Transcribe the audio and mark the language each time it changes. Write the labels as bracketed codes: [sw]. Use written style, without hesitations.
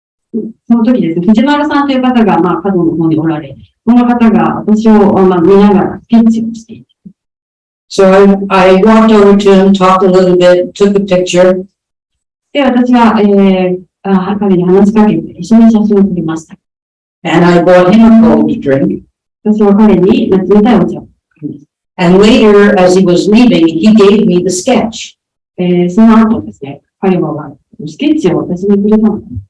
[ja] その時ですね、藤丸さんという方が、角の方におられ、この方が私を、見ながらスケッチをしていて。 [en] So I walked over to him, talked a little bit, took a picture. [ja] で、私は、彼に話しかけて一緒に写真を撮りました。 [en] And I bought him a cold drink. [ja] 私は彼に冷たいお茶を買いました。 [en] And later, as he was leaving, he gave me the sketch. [ja] その後ですね、彼はスケッチを私にくれたの。